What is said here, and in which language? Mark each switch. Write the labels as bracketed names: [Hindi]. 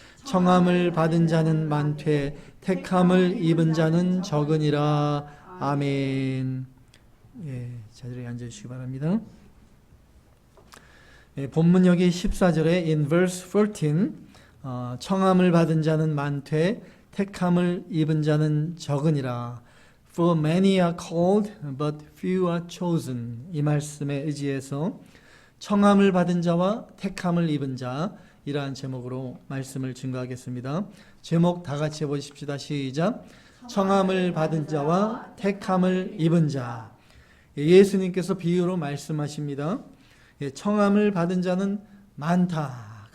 [Korean] 청함을 받은 자는 많되 택함을 입은 자는 적으니라. 아멘. 자리에 앉으시기 바랍니다. 본문 여기 14절에 [English] in verse 14 [Korean] 청함을 받은 자는 많되 택함을 입은 자는 적으니라. [English] For many are called, but few are chosen. [Korean] 이 말씀에 의지해서 청함을 받은 자와 택함을 입은 자 이러한 제목으로 말씀을 증거하겠습니다. 제목 다 같이 해보십시다. 시작. 청함을 받은 자와 택함을 입은 자. 예수님께서 비유로 말씀하십니다. 청함을 받은 자는 많다.